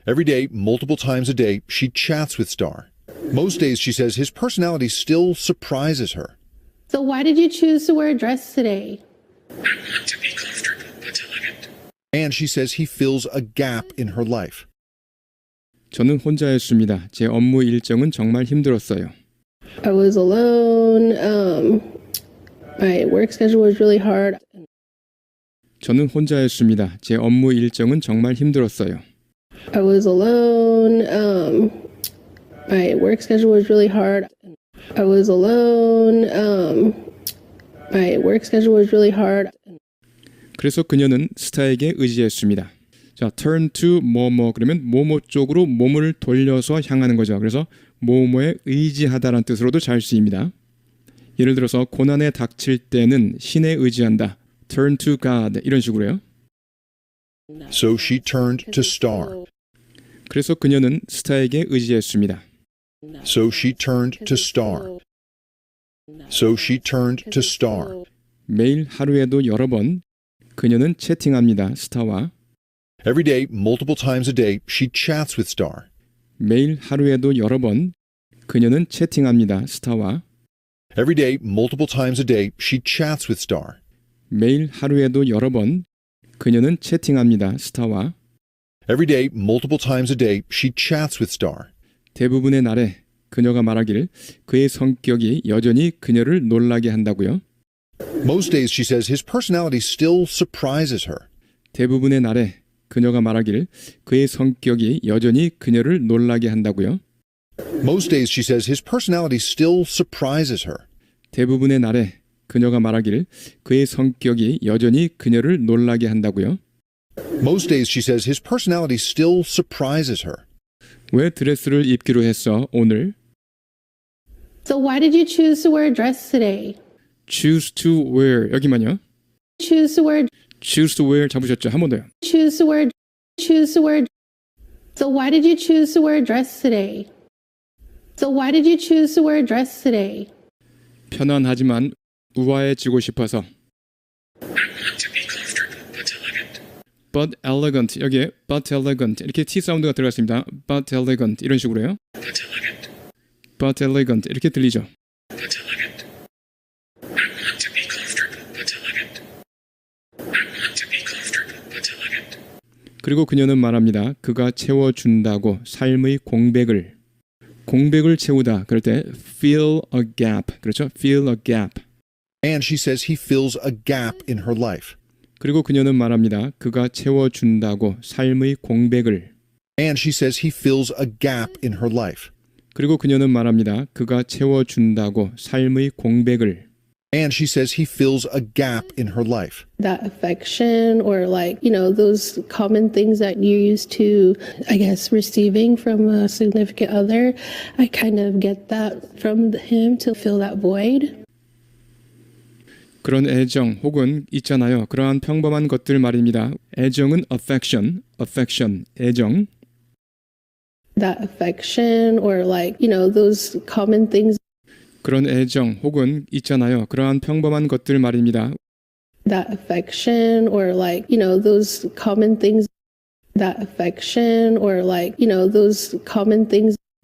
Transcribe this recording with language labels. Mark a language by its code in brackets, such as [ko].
[en] Every day, multiple times a day, she chats with Star. Most days, she says, his personality still surprises her. So why did you choose to wear a dress today? I want to be comfortable but elegant. And she says he fills a gap in her life. [ko] 저는 혼자였습니다. 제 업무 일정은 정말 힘들었어요. [en] I was alone. My work schedule was really hard. 저는 혼자였습니다. 제 업무 일정은 정말 힘들었어요. I was alone. My work schedule was really hard. I was alone. My work schedule was really hard. [ko] 그래서 그녀는 스타에게 의지했습니다. 자, [en] turn to [ko] 뭐뭐 그러면 뭐뭐 쪽으로 몸을 돌려서 향하는 거죠. 그래서 뭐뭐에 의지하다라는 뜻으로도 잘 쓰입니다. 예를 들어서 고난에 닥칠 때는 신에 의지한다. [en] turn to God [ko] 이런 식으로요. [en] So she turned to Star. [ko] 그래서 그녀는 스타에게 의지했습니다. [en] So she turned to Star. So she turned to Star. [ko] 매일 하루에도 여러 번 그녀는 채팅합니다. 스타와. [en] Every day, multiple times a day, she chats with Star. [ko] 매일 하루에도 여러 번 그녀는 채팅합니다. 스타와. [en] Every day, multiple times a day, she chats with Star. [ko] 매일 하루에도 여러 번 그녀는 채팅합니다. 스타와. [en] Every day, multiple times a day, she chats with Star. [ko] 대부분의 날에 그녀가 말하길 그의 성격이 여전히 그녀를 놀라게 한다고요. [en] Most days, she says, his personality still surprises her. [ko] 대부분의 날에 그녀가 말하길 그의 성격이 여전히 그녀를 놀라게 한다고요. [en] Most days, she says, his personality still surprises her. [ko] 대부분의 날에 그녀가 말하길 그의 성격이 여전히 그녀를 놀라게 한다고요. [en] Most days, she says, his personality still surprises her. [ko] 왜 드레스를 입기로 했어 오늘? [en] So why did you choose to wear a dress today? choose to wear [ko] 여기만요. [en] Choose to wear. choose to wear [ko] 잡으셨죠? 한 번 더요. [en] Choose to wear. Choose to wear. So why did you choose to wear a dress today? So why did you choose to wear a dress today? [ko] 편안하지만 우아해지고 싶어서. [en] I want to be comfortable but elegant. but elegant [ko] 여기에 [en] but elegant [ko] 이렇게 T 사운드가 들어갔습니다. [en] but elegant [ko] 이런 식으로요. [en] But elegant. but elegant [ko] 이렇게 들리죠. [en] But elegant. I want to be comfortable but elegant. I want to be comfortable but elegant. [ko] 그리고 그녀는 말합니다. 그가 채워준다고 삶의 공백을 채우다 그럴 때 [en] fill a gap [ko] 그렇죠? [en] fill a gap. And she says he fills a gap in her life. [ko] 그리고 그녀는 말합니다. 그가 채워준다고 삶의 공백을. [en] And she says he fills a gap in her life. [ko] 그리고 그녀는 말합니다. 그가 채워준다고 삶의 공백을. [en] And she says he fills a gap in her life. That affection or like, those common things that you're used to, I guess, receiving from a significant other. I kind of get that from him to fill that void. [ko] 그런 애정 혹은 있잖아요. 그러한 평범한 것들 말입니다. 애정은 affection, 애정. [en] That affection or like, those common things. 그런 애정 혹은 있잖아요. 그러한 평범한 것들 말입니다. That affection or like, those common things. That affection or like, those common things.